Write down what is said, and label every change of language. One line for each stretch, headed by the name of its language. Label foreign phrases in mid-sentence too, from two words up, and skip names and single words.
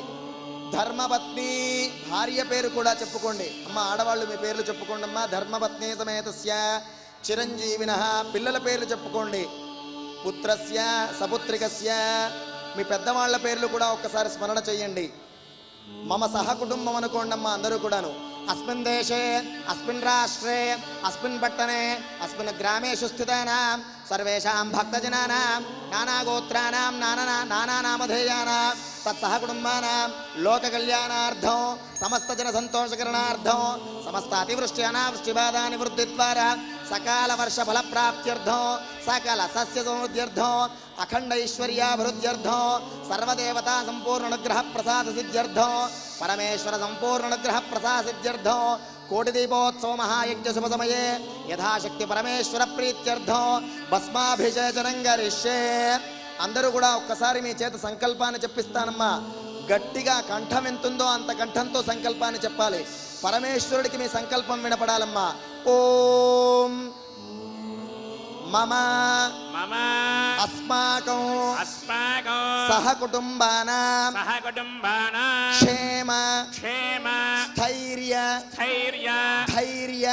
Telugu: ధర్మపత్ని, భార్య పేరు కూడా చెప్పుకోండి అమ్మ. ఆడవాళ్ళు మీ పేర్లు చెప్పుకోండి అమ్మా.
Sanskrit: ధర్మపత్ని సమేతస్య చిరంజీవినః,
Telugu: పిల్లల పేర్లు చెప్పుకోండి.
Sanskrit: పుత్రస్య సపుత్రికస్య,
Telugu: మీ పెద్దవాళ్ల పేర్లు కూడా ఒక్కసారి స్మరణ చేయండి.
Sanskrit: మమ సహకుటుంబం
Telugu: అనుకోండి అమ్మా అందరూ కూడాను.
Sanskrit: अस्मिन् देशे अस्मिन् राष्ट्रे अस्मिन् पट्टने अस्मिन् ग्रामेषु स्थितानां सर्वेषां भक्तजनानां नानागोत्राणां नानानामधेयानां तत्सहकुटुम्बानां लोककल्याणार्थं समस्तजनसन्तोषकरणार्थं समस्त अतिवृष्टि अनावृष्टिबाधा निवृत्तिद्वारा सकाल वर्षफलप्राप्त्यर्थं सकल सस्यसमृद्ध्यर्थं अखंड ऐश्वर्याभिवृद्ध्यर्थं सर्वदेवता संपूर्ण अनुग्रह प्रसाद सिद्ध्यर्थं परमेश्वर संपूर्ण अनुग्रह प्रसाद सिद्ध्यर्थं कोटि दीपोत्सव महायज्ञ शुभ समये यथाशक्ति परमेश्वर प्रीत्यर्थं भस्माभिषेचनं करिष्ये.
Telugu: అందరూ కూడా ఒక్కసారి మీ చేత సంకల్పాన్ని చెప్పిస్తానమ్మా. గట్టిగా కంఠం ఎంతుందో అంత కంఠంతో సంకల్పాన్ని చెప్పాలి. పరమేశ్వరుడికి మీ సంకల్పం వినపడాలమ్మా.
Sanskrit: ఓం మమ అస్మాకం సహకుటుంబానాం క్షేమ స్థైర్య ధైర్య